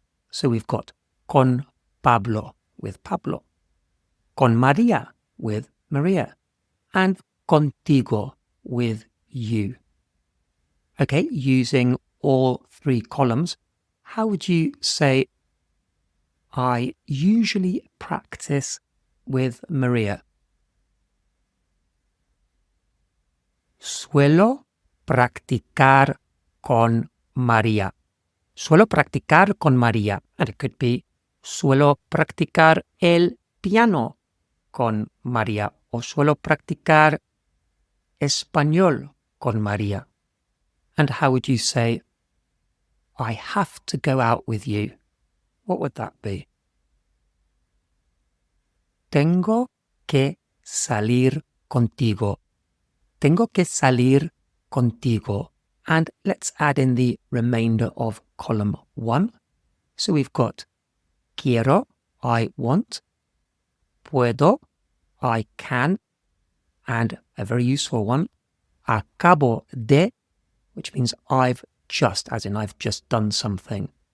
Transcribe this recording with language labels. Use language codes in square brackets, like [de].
[en] So we've got [es] con Pablo, [en] with Pablo, [es] con Maria, [en] with Maria, and contigo, with you. Okay, using all 3 columns, how would you say I usually practice with Maria? [es] Suelo practicar con María. Suelo practicar con María. [en] And it could be [es] suelo practicar el piano con María. O suelo practicar español con María. [en] And how would you say, I have to go out with you? What would that be? [es] Tengo que salir contigo. Tengo que salir contigo. [en] And let's add in the remainder of column 1. So we've got quiero, I want, puedo, I can, and a very useful one, [es] acabo de, [en] which means I've just, as in I've just done something.